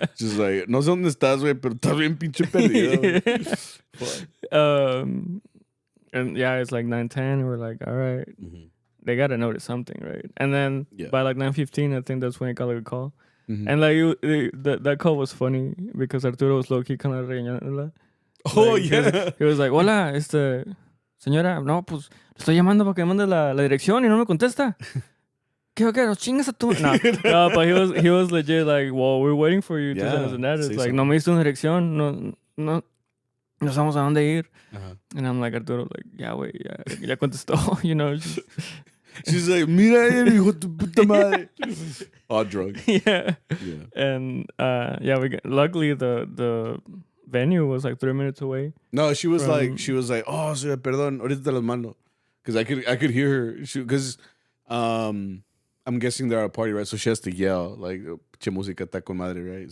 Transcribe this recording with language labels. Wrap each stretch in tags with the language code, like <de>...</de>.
<en>Just like,</en> <es>no sé dónde estás, güey, pero estás bien pinche perdido.</es> <en>And yeah, it's like 9:10. We're like, all right, they gotta notice something, right? And then by like 9:15, I think that's when I got like a call. Mm-hmm. And like that call was funny because Arturo was low key kind of regañándola. Oh, like, yeah. He was like,</en> <es>hola, señora, no, pues estoy llamando para que me mande la dirección y no me contesta. ¿Qué? Nos chingas a tu...</es> <en>No, but he was legit like, well, we're waiting for you to send us an address. It's like,</en> <es>no me diste una dirección, no sabemos a dónde ir.</es> <en>And I'm like, Arturo, like, yeah, wait,</en> <es>ya contestó,</es> <en>you know. She's like,</en> <es>mira, hijo de puta madre.</es> <en>All drunk. Yeah. And luckily the venue was like 3 minutes away.</en> <es>No,</es> <en>she was like, oh,</en> <es>perdón, ahorita te las mando.</es> <en>Because I could hear her. Because I'm guessing they're at a party, right? So she has to yell, like,</en> <es>che música está con madre,</es> <en>right?</en>